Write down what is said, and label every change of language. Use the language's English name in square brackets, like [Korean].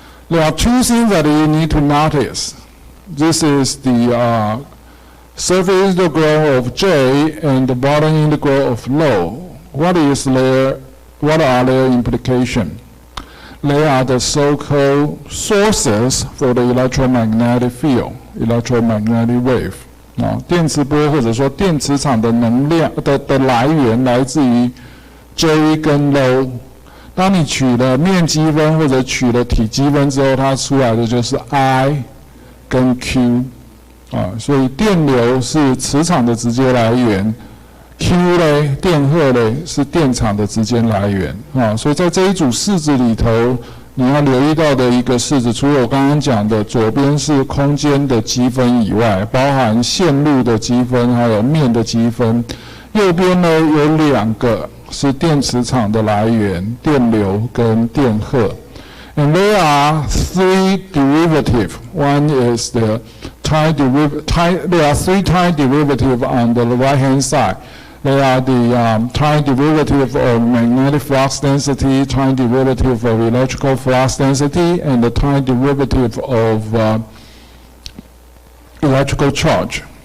[English] There are two things that you need to notice. This is the surface integral of J and the bottom integral of rho. What is their what are their implications? They are the so-called sources for the electromagnetic field, electromagnetic wave. [Chinese] 电磁波或者说电磁场的能量的来源来自于 J 跟 Low。当你取了面积分或者取了体积分之后，它出来的就是 I 跟 Q。所以电流是磁场的直接来源 ，Q 嘞，电荷嘞是电场的直接来源。所以在这一组式子里头，你要留意到的一个式子，除了我刚刚讲的左边是空间的积分以外，包含线路的积分，还有面的积分。右边呢有两个是电磁场的来源，电流跟电荷。 [English] And there are three derivatives. One is the time derivative. There are three time derivatives on the right-hand side. They are the time derivative of magnetic flux density, time derivative of electrical flux density, and the time derivative of electrical charge.